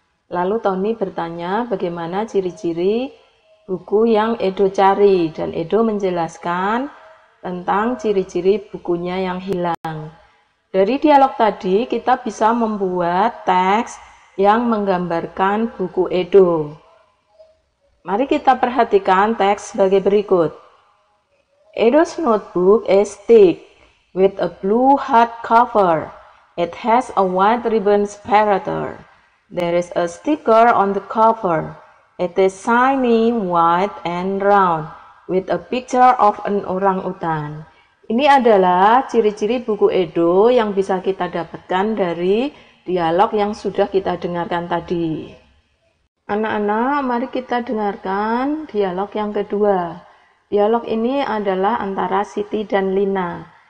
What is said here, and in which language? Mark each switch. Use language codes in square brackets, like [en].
[id] Lalu Tony bertanya bagaimana ciri-ciri buku yang Edo cari, dan Edo menjelaskan tentang ciri-ciri bukunya yang hilang. Dari dialog tadi, kita bisa membuat teks yang menggambarkan buku Edo. Mari kita perhatikan teks sebagai berikut. [en] Edo's notebook is thick with a blue hardcover. It has a white ribbon separator. There is a sticker on the cover. It is shiny, white, and round with a picture of an orangutan. [id] Ini adalah ciri-ciri buku Edo yang bisa kita dapatkan dari dialog yang sudah kita dengarkan tadi. Anak-anak, mari kita dengarkan dialog yang kedua. Dialog ini adalah antara Siti dan Lina.